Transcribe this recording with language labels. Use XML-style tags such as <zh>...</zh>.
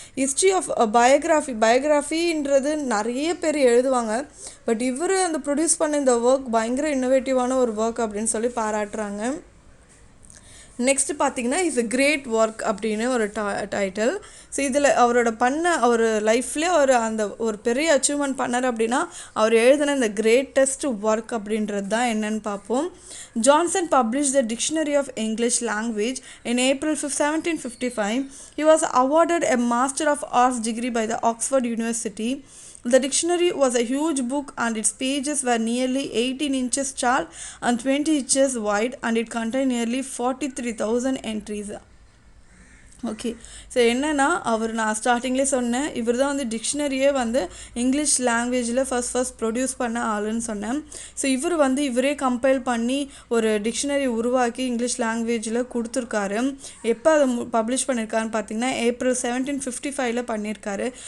<ta>History of பயோகிராஃபின்றது நிறைய பேர் எழுதுவாங்க, பட் இவர் அந்த ப்ரொடியூஸ் பண்ண இந்த ஒர்க் பயங்கர இன்னோவேட்டிவான ஒரு ஒர்க் அப்படின்னு சொல்லி பாராட்டுறாங்க. நெக்ஸ்ட்டு பார்த்தீங்கன்னா இஸ் a கிரேட் ஒர்க் அப்படின்னு ஒரு டைட்டில். ஸோ இதில் அவரோட அவர் லைஃப்லேயே ஒரு பெரிய அச்சீவ்மெண்ட் பண்ணார் அப்படின்னா அவர் எழுதின இந்த கிரேட்டஸ்ட் ஒர்க் அப்படின்றது தான் என்னன்னு பார்ப்போம்.</ta> <en>Johnson published the Dictionary of English Language in April 1755. He was awarded a Master of Arts degree by the Oxford University. The dictionary was a huge book and its pages were nearly 18 inches tall and 20 inches wide, and it contained nearly 43,000 entries.</en> <ta>Okay, so என்னென்னா நான் ஸ்டார்டிங்லேயே சொன்னேன், இவர் தான் வந்து டிக்ஷனரியே வந்து English லாங்குவேஜில் first produce பண்ண ஆளுன்னு சொன்னேன். ஸோ இவரே கம்பைல் பண்ணி ஒரு டிக்ஷனரி உருவாக்கி இங்கிலீஷ் லாங்குவேஜில் கொடுத்துருக்காரு. எப்போ அதை பப்ளிஷ் பண்ணியிருக்காருன்னு பார்த்தீங்கன்னா ஏப்ரல் 1755 பண்ணியிருக்காரு.</ta>